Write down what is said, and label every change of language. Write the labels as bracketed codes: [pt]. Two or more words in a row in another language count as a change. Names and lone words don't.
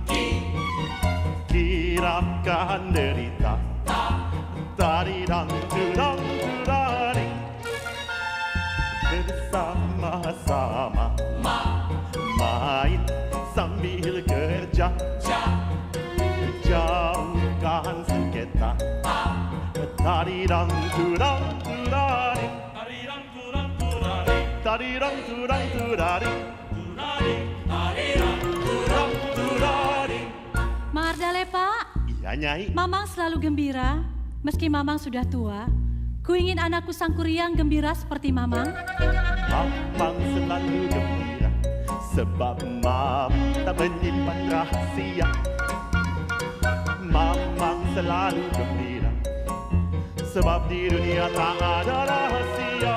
[id] kirapkan derita, taridang durang duraring, bersama-sama main sambil kerja, jauhkan sengketa, taridang durang duraring, tarirang turang turaring, turang turaring. Mardale, Pak. Iya, Nyai. Mamang selalu gembira, meski Mamang sudah tua. Kuingin anakku sang Kuriang gembira seperti Mamang. Mamang selalu gembira, sebab Mam tak menyimpan rahasia. Mamang selalu gembira, sebab di dunia tak ada rahasia.